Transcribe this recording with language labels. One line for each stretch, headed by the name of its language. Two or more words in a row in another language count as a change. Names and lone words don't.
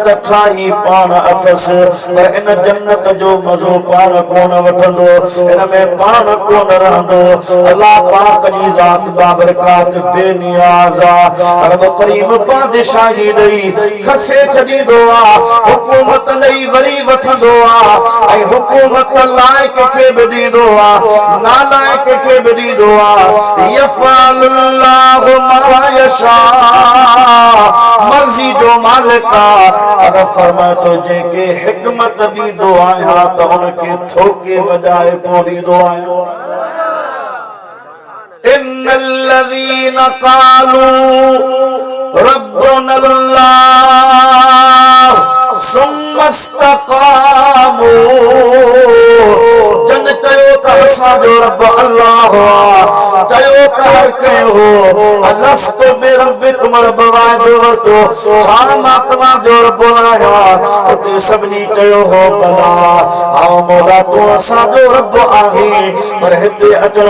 Sindhi: ठाही पाण अथसि पर इन जन्नत जो मज़ो पाण कोन वठंदो इन में पाण कोन रहंदो अल्लाह पाक जी ज़ात बाबरकात बेनियाज़ आहे रब करीम बादशाही ॾेई खसे छॾींदो आहे हुकूमत लई वरी वठंदो आहे ऐं हुकूमत लाइक खे बि ॾींदो आहे नालाइक खे बि ॾींदो आहे
Arabic: يفعل الله ما يشاء
Sindhi: मर्ज़ी जो मालिक आहे फरमाए तो जेके हिकमत ॾींदो आहियां त उनखे ठोके वॼाए पोइ ॾींदो आहियां
Arabic: إن الذين قالوا ربنا الله ثم استقاموا
Sindhi: जन चयो त असांजो रब अल्लाह चयो त हर कयो
Arabic: ألست بربكم
Sindhi: रब वादो वरतो छा मां तव्हांजो रब आहियां उते सभिनी चयो हो भला आओ मौला तूं असांजो रब आहे पर हिते अचण